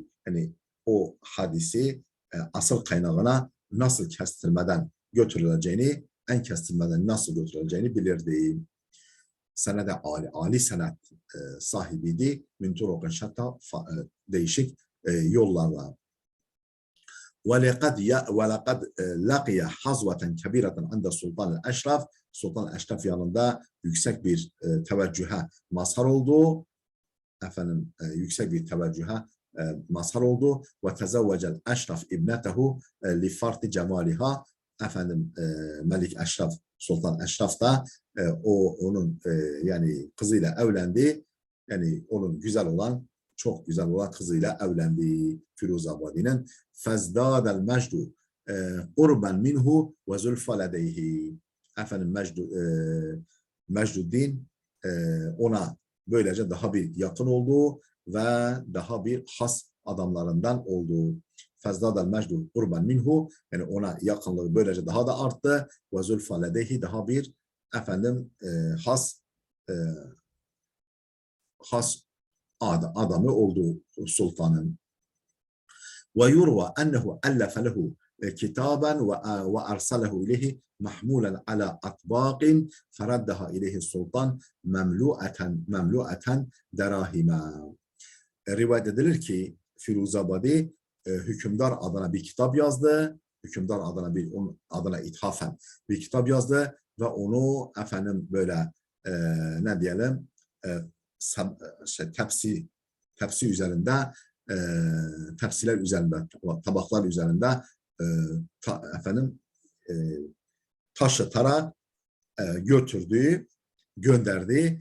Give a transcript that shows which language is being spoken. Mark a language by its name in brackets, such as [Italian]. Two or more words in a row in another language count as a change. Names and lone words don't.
[Turkish] Yani o hadisi asıl kaynağına nasıl kestirmeden götürüleceğini, en kestirmeden nasıl götürüleceğini bilirdi. Senede âli senet sahibiydi. [Arabic] من طرق شتى, [Turkish] değişik yollarla. [Arabic] وَلَقَدْ لَقِيَ حَظْوَةً كَبِيرَةً عَنْدَ Sultan el-Eşraf. [Turkish] Sultan el-Eşraf yanında yüksek bir teveccühe mazhar oldu. Efendim yüksek bir teveccühe mazhar oldu. [Arabic] وَتَزَوَّجَ الْاَشْرَفْ اِبْنَتَهُ لِفَرْتِ جَمَالِهَا. [Turkish] Efendim Melik Eşraf, Sultan Eşraf da onun yani kızıyla evlendi. Yani onun güzel olan, çok güzel olan kızıyla evlendi Firuzabadi'nin. [Arabic] فَزْدَادَ الْمَجْدُ قُرْبًا مِنْهُ وَزُلْفَ لَدَيْهِ. [Turkish] Efendim Mecduddin ona böylece daha bir yakın olduğu ve daha bir has adamlarından olduğu. [Arabic] فَزْدَادَ الْمَجْدُ قُرْبًا مِنْهُ, [Turkish] yani ona yakınlığı böylece daha da arttı. [Arabic] وَزُلْفَ لَدَيْهِ, [Turkish] daha bir efendim has adamı oldu sultanın. [Arabic] ويروى أنه ألف له كتابا وأرسله إليه محمولا على أطباق فردها إليه السلطان مملوءة دراهما. [Turkish] Rivayet edilir ki Firuzabadi hükümdar adına bir kitap yazdı. Hükümdar adına ithafen bir kitap yazdı ve onu efendim böyle ne diyelim tepsi üzerinde, tepsiler üzerinde, tabaklar üzerinde efendim taşıtarak gönderdi.